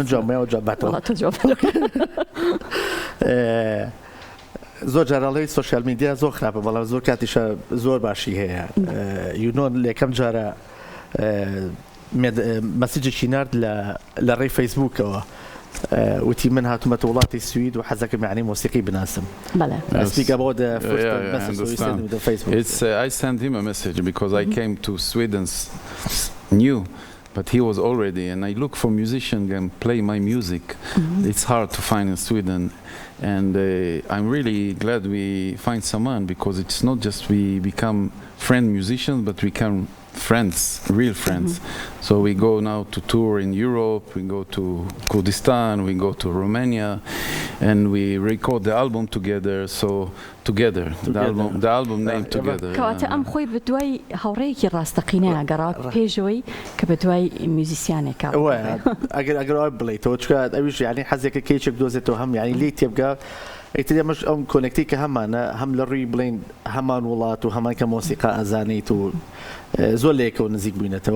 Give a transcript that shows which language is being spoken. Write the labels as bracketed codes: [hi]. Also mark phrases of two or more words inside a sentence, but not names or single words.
[ckb] من جوابمەوە جواباتەوە زۆر جارەڵی [en] social media [ckb] زۆر خراپە، بەڵام زۆر کاتیشە زۆر باشی هەیە. یونۆن یەکەم جارە مەسیجێکی نارد لە ڕێی فەیسبووکەوە، وتی من هاتومەتە وڵاتی سوید و حەزەکەم یعنی مۆسیقی بناسم. [en] Speak about the first message you sent with the Facebook. I sent him a message because I came to Sweden new, but he was already, and I look for musicians and play my music. It's hard to find in Sweden, and I'm really glad we find someone because it's not just we become friend musicians, but we become friends, real friends. So we go now to tour in Europe, we go to Kurdistan, we go to Romania, and we record the album together. So together, the album name together. [ckb] کەواتە ئەم خۆی بە دوای هاوڕێیەکی ڕاستەقینەیە گەڕا پێشەوەی کە بە دوای میوزیسیانێکە. ئەگەر ئەوە بڵێیتەوە چکە ئەویش یعنی حەزێکە کێچێک دۆزێتەوە هەم یعنی لی تێبگا ئیتر ئەمەش ئەم کۆنێکتی کە هەمانە هەم لە ڕووی بڵین هەمان وڵات و هەمان کە مۆسیقا ئەزانیت و زۆر لێکەوە نزیک بووینەتەوە.